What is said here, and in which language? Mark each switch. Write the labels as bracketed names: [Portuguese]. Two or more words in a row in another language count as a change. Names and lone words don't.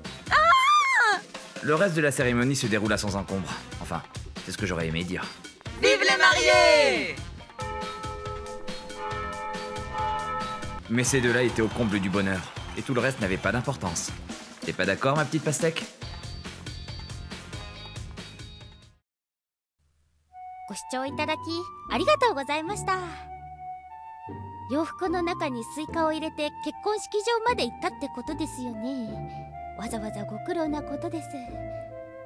[French] Le reste de la cérémonie se déroula sans encombre. Enfin, c'est ce que j'aurais aimé dire. Vive les mariés! Mais ces deux-là étaient au comble du bonheur, et tout le reste n'avait pas d'importance. T'es pas d'accord, ma petite pastèque? [Japanese] ご視聴いただきありがとうございました。洋服の中にスイカを入れて結婚式場まで行ったってことですよね。わざわざご苦労なことです。